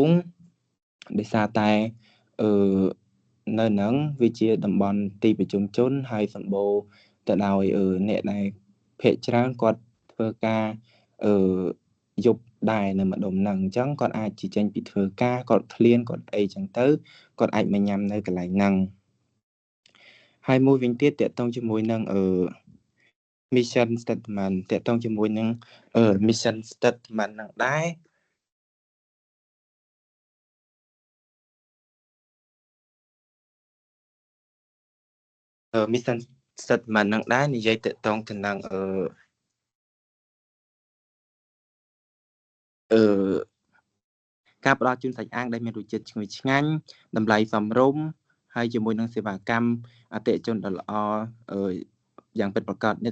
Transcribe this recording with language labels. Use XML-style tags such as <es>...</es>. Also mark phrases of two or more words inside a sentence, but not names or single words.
<km>ងដោយសារតែនៅហ្នឹងវាជាតំបន់ទីប្រជុំជនហើយសម្បូរទៅដោយអ្នក ដែលភាគច្រើនគាត់ធ្វើការយប់ដែរនៅម្ដុំហ្នឹងអញ្ចឹង គាត់អាចចេញពីធ្វើការគាត់ឃ្លានគាត់អីចឹងទៅគាត់អាចមកញ៉ាំនៅកន្លែងហ្នឹងហើយមួយវិញទៀតតកតងជាមួយនឹង</km> <en>mission statement</en> <km>តកតងជាមួយនឹង</km> <en>mission statement</en> <km>ហ្នឹងដែរ</km> <en>mission statement</en> <km>ហ្នឹងដែរនិយាយតកតងទៅនឹង ការផ្ដល់ជូនសាច់អាំងដែលមានរសជាតិឈ្ងុយឆ្ងាញ់តម្លៃសមរម្យហើយជាមួយនឹងសេវាកម្មអតិថិជនដ៏ល្អយ៉ាងពិតប្រាកដអ្នក</km>